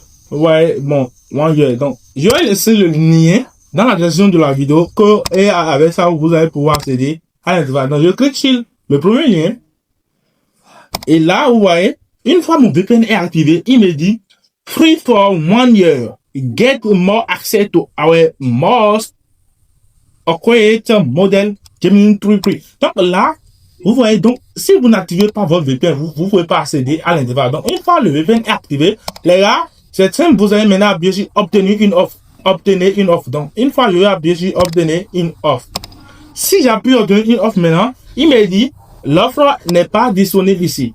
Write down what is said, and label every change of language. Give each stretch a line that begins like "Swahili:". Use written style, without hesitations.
French: Ouais, bon,
English: 1 year.
French: Donc, je vais laisser le lien dans la description de la vidéo et avec ça, vous allez pouvoir accéder à l'intervalle. Donc, je clique sur le premier lien. Et là, vous voyez, une fois mon VPN est activé, il me dit
English: free for 1 year. Get more access to our most accurate model Gemini 3 Pro.
French: Donc là, vous voyez, donc si vous n'activez pas votre VPN, vous ne pouvez pas accéder à l'intervalle. Donc une fois le VPN est activé, les gars, c'est simple, vous allez maintenant appuyer sur obtenir une offre. Obtenir une offre. Donc une fois je vais appuyer sur obtenir une offre. Si j'appuie obtenir une offre maintenant, il me dit l'offre n'est pas disponible ici.